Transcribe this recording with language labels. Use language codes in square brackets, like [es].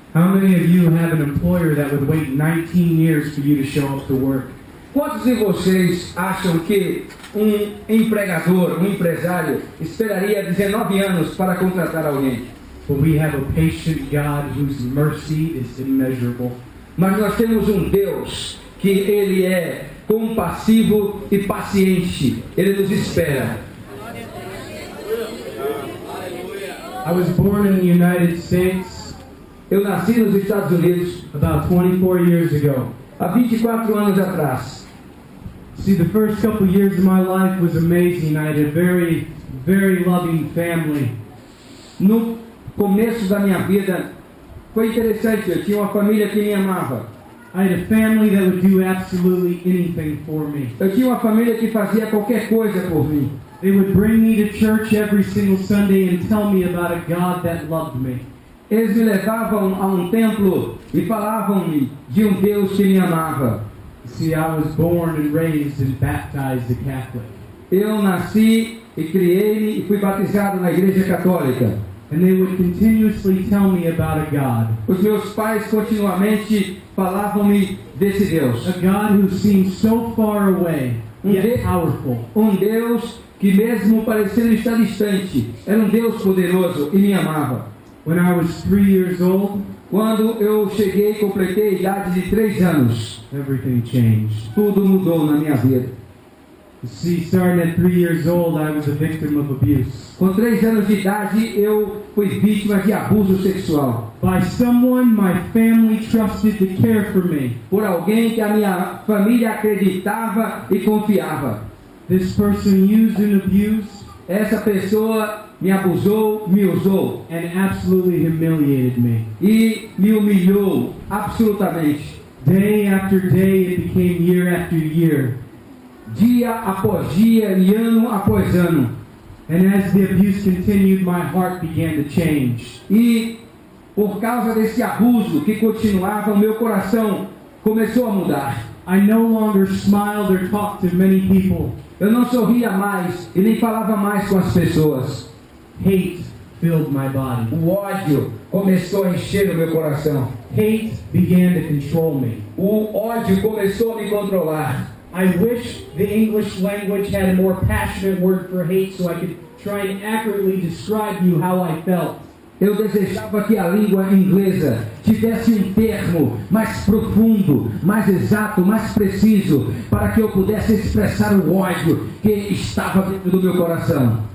[en] How many of you have an employer that would wait 19 years for you to show up to work? [pt] Quantos de vocês acham que um empregador, um empresário, esperaria 19 anos para contratar alguém? [en] But we have a patient God whose mercy is immeasurable. [pt] Mas nós temos um Deus que Ele é compassivo e paciente. Ele nos espera. [en] I was born in the United States [pt] Eu nasci nos Estados Unidos [en] about 24 years ago. [pt] há 24 anos atrás. [en] See, the first couple years of my life was amazing. I had a very, very loving family. [pt] No começo da minha vida foi interessante. Eu tinha uma família que me amava. [en] I had a family that would do absolutely anything for me. [pt] Eu tinha uma família que fazia qualquer coisa por mim. [en] They would bring me to church every single Sunday and tell me about a God that loved me. [pt] Eles me levavam a um templo e falavam-me de um Deus que me amava. [en] See, I was born and raised and baptized a Catholic. [pt] Eu nasci e criei-me e fui batizado na Igreja Católica. [en] And they would continuously tell me about a God. [pt] Os meus pais continuamente falavam-me desse Deus. [en] A God who seems so far away, yet powerful. [pt] Um Deus que mesmo parecendo estar distante, era um Deus poderoso e me amava. [en] When I was 3 years old, [pt] quando eu cheguei e completei a idade de 3 anos, [en] everything changed. [pt] Tudo mudou na minha vida. [en] You see, starting at 3 years old, I was a victim of abuse. [pt] Com 3 anos de idade, eu fui vítima de abuso sexual. [en] By someone my family trusted to care for me. [pt] Por alguém que a minha família acreditava e confiava. [en] This person used and abused. [pt] Essa pessoa me abusou, me usou. [en] And absolutely humiliated me. [pt] E me humilhou absolutamente. [en] Day after day, it became year after year. [pt] Dia após dia e ano após ano. [en] And as the abuse continued, my heart began to change. [pt] E por causa desse abuso que continuava, o meu coração começou a mudar. [en] I no longer smiled or talked to many people. [pt] Eu não sorria mais e nem falava mais com as pessoas. [en] Hate filled my body. [pt] O ódio começou a encher o meu coração. [en] Hate began to control me. [pt] O ódio começou a me controlar. [en] I wish the English language had a more passionate word for hate so I could try and accurately describe you how I felt. [pt] Eu desejava que a língua inglesa tivesse um termo mais profundo, mais exato, mais preciso, para que eu pudesse expressar o ódio que estava dentro do meu coração.